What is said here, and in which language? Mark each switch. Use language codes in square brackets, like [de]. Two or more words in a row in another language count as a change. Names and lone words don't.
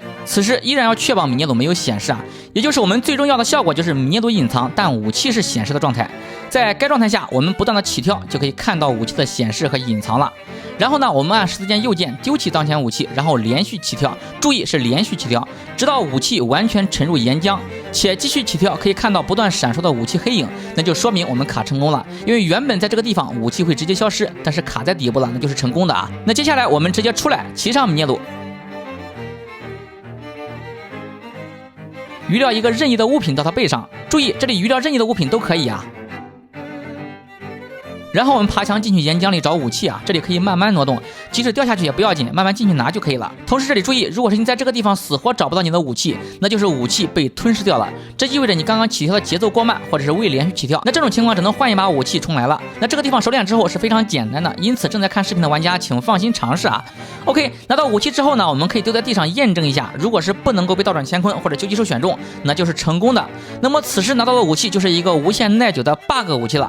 [zh] 此時依然要確保米涅tổ沒有顯示啊，也就是我們最重要的效果就是米涅tổ隱藏，但武器是顯示的狀態。在該狀態下，我們不斷的起跳就可以看到武器的顯示和隱藏了。然後呢，我們按十字鍵右鍵丟棄當前武器，然後連續起跳，注意是連續起跳，直到武器完全沉入岩漿，且繼續起跳可以看到不斷閃爍的武器黑影，那就說明我們卡成功了。因為原本在這個地方武器會直接消失，但是卡在底部了，那就是成功的啊。那接下來我們直接出來騎上米涅tổ，餘料一個任意的物品到他背上，注意這裡餘料任意的物品都可以啊。然後我们爬牆進去岩漿裡找武器啊，這裡可以慢慢挪動，即使掉下去也不要緊，慢慢進去拿就可以了。同時這裡注意，如果是你在這個地方死活找不到你的武器，那就是武器被吞噬掉了，這意味着你剛剛起跳的節奏過慢，或者是未連續起跳。那這種情況只能換一把武器重來了。那這個地方熟練之後是非常簡單的，因此正在看視頻的玩家請放心嘗試啊。OK， 拿到武器之後呢，我們可以丟在地上驗證一下，如果是不能夠被倒轉乾坤或者究極獸選中，那就是成功的。那麼此時拿到的武器就是一個無限耐久的 bug 武器了。